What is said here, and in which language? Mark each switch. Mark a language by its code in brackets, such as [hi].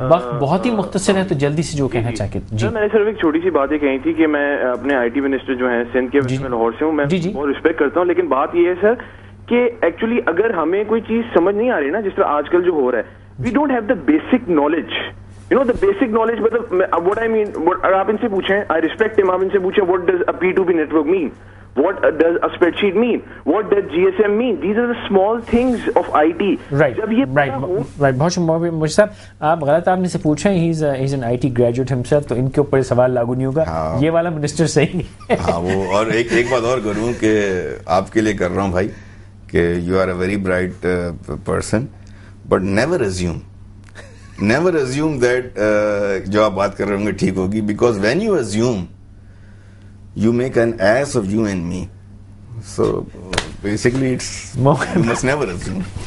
[ur] وقت بہت ہی مختصر ہے تو جلدی سے جو کہنا چاہتے جی. میں نے صرف ایک چھوٹی سی بات یہ کہی تھی کہ میں اپنے IT منسٹر جو ہیں سندھ کے, میں لاہور سے ہوں, میں بہت رسپیکٹ کرتا ہوں, لیکن بات یہ ہے سر کہ ایکچولی اگر ہمیں کوئی چیز سمجھ نہیں آ رہی نا, جس طرح آج کل جو ہو رہا ہے, [en] We don't have the basic knowledge, the basic knowledge. [ur] مطلب [en] what I mean, [ur] آپ ان سے پوچھیں, [en] I respect him, آپ ان سے پوچھیں what does a P2P network mean, what does a spreadsheet mean, what does GSM mean. These are the small things of IT. [ur] جب یہ بہت مجھے صاحب آپ غلط آدمی سے پوچھیں, [en] he's an IT graduate himself, [ur] تو ان کے اوپر سوال لاگو نہیں ہوگا. یہ والا منسٹر صحیح نہیں. ہاں وہ, اور ایک بات اور کروں کہ آپ کے لیے کر رہا ہوں بھائی کہ [en] you are a very bright person, but never assume that [ur] جو آپ بات کر رہے ہوں گے ٹھیک ہوگی, [en] because when you assume you make an ass of you and me. So basically you must never assume.